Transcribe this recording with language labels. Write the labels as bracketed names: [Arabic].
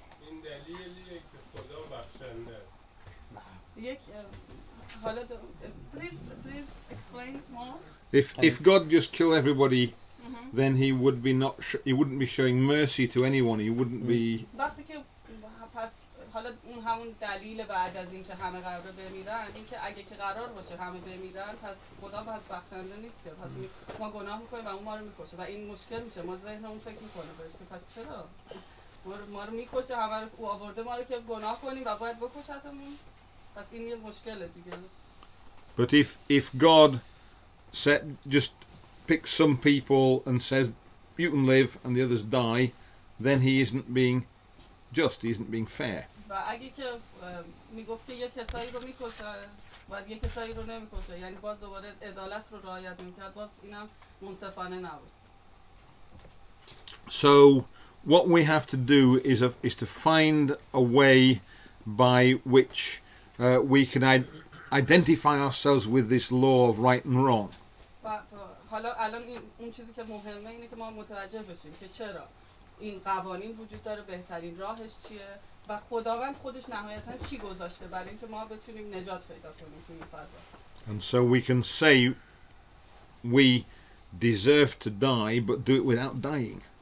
[Persian] این دلیلیه که خدا بخشنده است. یک حالا [English] please explain more. If God just killed everybody, then he wouldn't be showing mercy to anyone. He wouldn't be. [Persian] وقتی که پس حالا اون اون همون دلیل بعد از اینکه همه قراره بمیرن، اینکه اگه که قرار باشه همه بمیرن پس خدا پس بخشنده نیست که، پس ما گناه میکنیم و اون ما رو میکشه و این مشکل میشه. ما ذهنمون فکر میکنه بهش که پس چرا ما رو میکشه، همه رو او آورده ما رو که گناه کنیم و باید بکشتمون، پس این یه مشکله دیگه. [English] But if God just picks some people and says you can live and the others die, then he isn't being just, he isn't being fair. [Persian] و اگه که میگفت که یه کسایی رو میکشه و یه کسایی رو نمیکشه، یعنی باز دوباره عدالت رو رعایت میکرد، باز اینم منصفانه نبود. [English] So what we have to do is to find a way by which we can identify ourselves with this law of right and wrong. [Persian] و حالا الان اون چیزی که مهمه اینه که ما متوجه بشیم که چرا این قوانین وجود داره، بهترین راهش چیه و خداوند خودش نهایتاً چی گذاشته برای اینکه ما بتونیم نجات پیدا کنیم توی این فضا. [English] And so we can say we deserve to die but do it without dying.